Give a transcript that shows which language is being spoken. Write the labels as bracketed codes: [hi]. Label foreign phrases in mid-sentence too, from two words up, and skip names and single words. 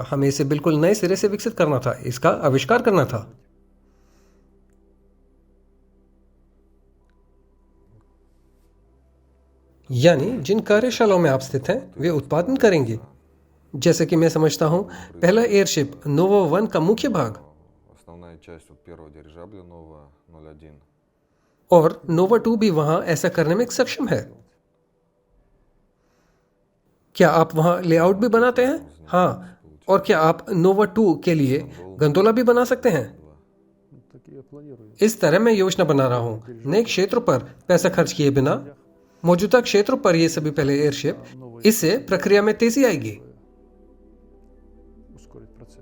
[hi] हमें इसे बिल्कुल नए सिरे से विकसित करना था, इसका आविष्कार करना था। यानी जिन कार्यशालाओं में आप स्थित हैं वे उत्पादन करेंगे। जैसे कि मैं समझता हूं, पहला एयरशिप नोवा 1 का मुख्य भाग [ru] Основная часть вот первого дирижабля нового 01. [hi] और नोवा 2 भी वहां ऐसा करने में सक्षम है। क्या आप वहां लेआउट भी बनाते हैं? हाँ, और क्या आप नोवा 2 के लिए गंदोला भी बना सकते हैं? इस तरह मैं योजना बना रहा हूँ, नए क्षेत्रों पर पैसा खर्च किए बिना, मौजूदा क्षेत्रों पर ये सभी पहले एयरशिप, इससे प्रक्रिया में तेजी आएगी।